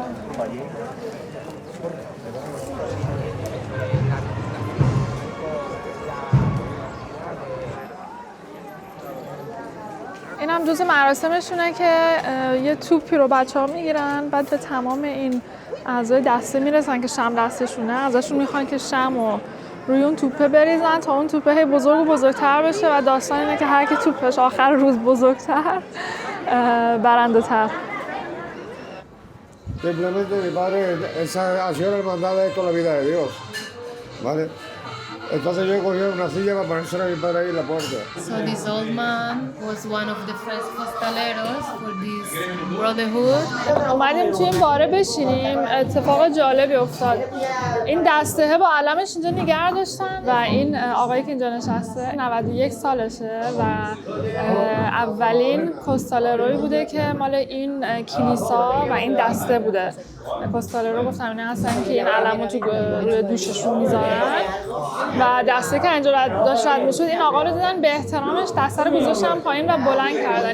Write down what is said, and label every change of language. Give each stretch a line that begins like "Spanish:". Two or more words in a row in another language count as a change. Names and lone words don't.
Persian: این هم جزء مراسمشونه که یه توپی رو بچه‌ها میگیرن، بعد به تمام این اعضای دسته میرسن که شمع دستشونه، ازشون میخوان که شمع روی اون توپه بریزن تا اون توپه هی بزرگ و بزرگتر بشه و داستان اینه که هر کی توپش آخر روز بزرگتر برنده تر.
Spanish: Simplemente mi padre, esa acción hermandad es con la vida de Dios, ¿vale? Entonces yo cogí una silla para ponerse a mi padre ahí en la puerta.
English: So this old man was one of the first costaleros for this brotherhood.
Persian: اومدیم توی این باره بشینیم، اتفاق جالبی افتاد. این دسته با علمش اینجا نگه داشتن و این آقایی که اینجا نشسته 91 سالشه و اولین کوستالروی بوده که مال این کلیسا و این دسته بوده پستالرو گفتم اینا هستن که این علمو تو روی دوششون میذارن و دسته که اینجا داشت رد میشد این آقا رو دیدن به احترامش دسته رو گذاشتن پایین و بلند کردن.